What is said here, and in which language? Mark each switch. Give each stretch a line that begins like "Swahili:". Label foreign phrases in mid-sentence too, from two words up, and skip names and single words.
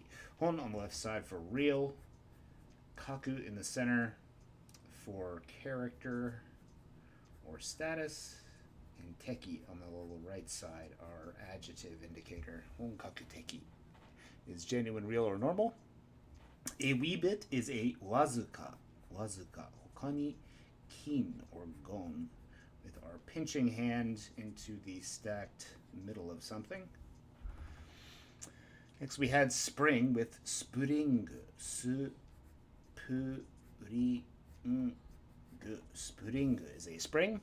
English: Hon on the left side for real, kaku in the center for character or status, and teki on the little right side are adjective indicator. Honkakuteki is genuine, real, or normal. A wee bit is a wazuka. Wazuka. Hokani kin or gon, with our pinching hand into the stacked middle of something. Next we had spring with spring. Spring. Spring is a spring.